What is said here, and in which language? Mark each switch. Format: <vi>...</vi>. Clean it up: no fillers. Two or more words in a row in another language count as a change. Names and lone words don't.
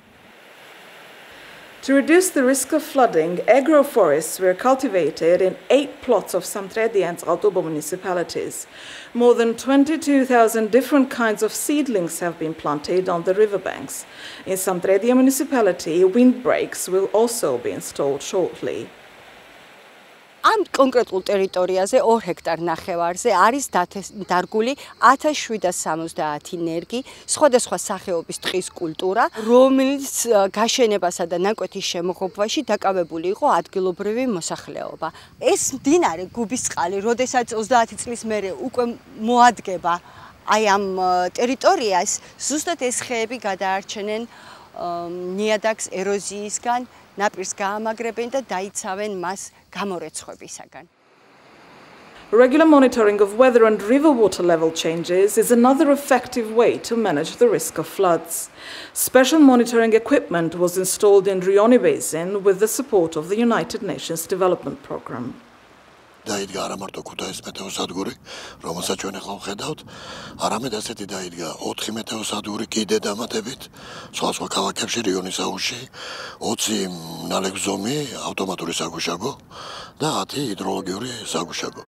<en>To reduce the risk of flooding, agroforests were cultivated in 8 plots of Samtredi and Zaltobo municipalities. More than 22,000 different kinds of seedlings have been planted on the riverbanks. In Samtredi municipality, windbreaks will also be installed shortly.</en> <ka>Am კონკრეტულ ტერიტორიაზე 2 ჰექტარ ნახევარზე არის დარგული 1770 ნერგი, სხვადასხვა სახეობის ტყის კულტურა, რომელიც გაშენებასა და ნაკვეთის შემოღობაში დაკავებული იყო ადგილობრივი მოსახლეობა. ეს მდინარე გუბისწყალი, როდესაც 30 წლის მერე უკვე მოადგება აი ამ ტერიტორიას, ზუსტად ეს ხეები გადაარჩენენ ნიადაგს ეროზიისგან, ნაპირს გაამაგრებენ და დაიცავენ მას გამორეცხვებისაგან.</ka> <en>Regular monitoring of weather and river water level changes is another effective way to manage the risk of floods. Special monitoring equipment was installed in Rioni Basin with the support of the United Nations Development Programme.</en> <ka>დაიდგა არა მარტო ქუთაისის მეტეოსადგური, რომელსაც ჩვენ ახლა ვხედავთ, არამედ ასეთი დაიდგა 4 მეტეოსადგური კიდე დამატებით, სხვა ქალაქებში რიონის აუზში, 20 ნალექზომი, ავტომატური საგუშაგო და 10 ჰიდროლოგიური საგუშაგო.</ka>